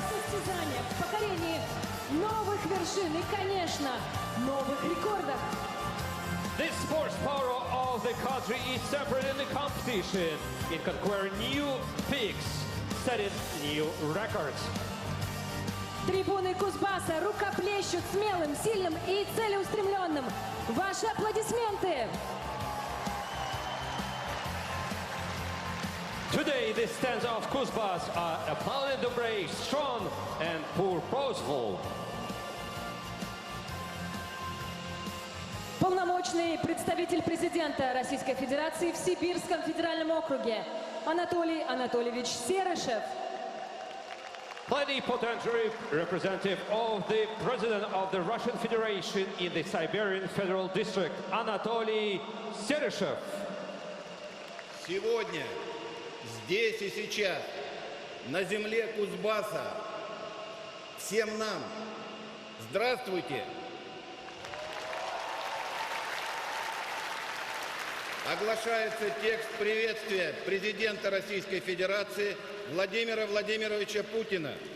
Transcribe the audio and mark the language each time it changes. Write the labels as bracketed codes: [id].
[ru] Состязания в покорении новых вершин и, конечно, новых рекордов. [en] This sports power of the country is separate in the competition. It conquer new peaks, setting new records. [ru] Трибуны Кузбасса рукоплещут смелым, сильным и целеустремленным. Ваши аплодисменты! [en] Today, the stands of Kuzbas are applauded to brave, strong and purposeful. [ru] Полномочный представитель президента Российской Федерации в Сибирском федеральном округе Анатолий Анатольевич Серышев. [en] Plenipotentiary representative of the President of the Russian Federation in the Siberian Federal District, Anatoly Seryshev. [ru] Сегодня, здесь и сейчас, на земле Кузбасса, всем нам здравствуйте! Оглашается текст приветствия президента Российской Федерации Владимира Владимировича Путина.